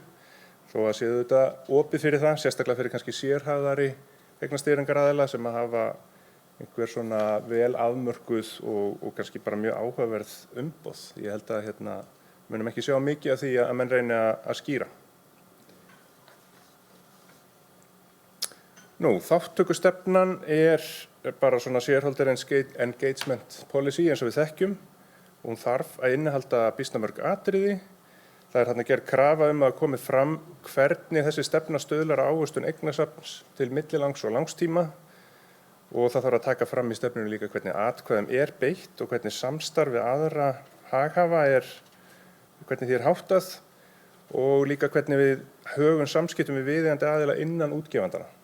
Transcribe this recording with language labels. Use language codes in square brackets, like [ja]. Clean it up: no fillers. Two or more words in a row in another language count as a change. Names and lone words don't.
[is] Þó að séu þetta opið fyrir það, sérstaklega fyrir kannski sérhæfðari eignastýringaraðila sem hafa einhver svona vel afmörkuð og kannski bara mjög áhugaverð umboð. Ég held að munum ekki sjá mikið af því að menn reyni að skýra. Þátttökustefnan er bara svona [en] shareholder engagement policy [is] eins og við þekkjum. Hún þarf að innihalda býsna mörg atriði. Það er þarna gerð krafa að komi fram hvernig þessi stefna stuðlar að ávöxtun eignasafns til millilangs og langstíma. Og það þarf að taka fram í stefnunni líka hvernig atkvæðum er beitt og hvernig samstarf við aðra haghafa hvernig því háttað og líka hvernig við högun samskiptum við viðeigandi aðila innan útgefandana.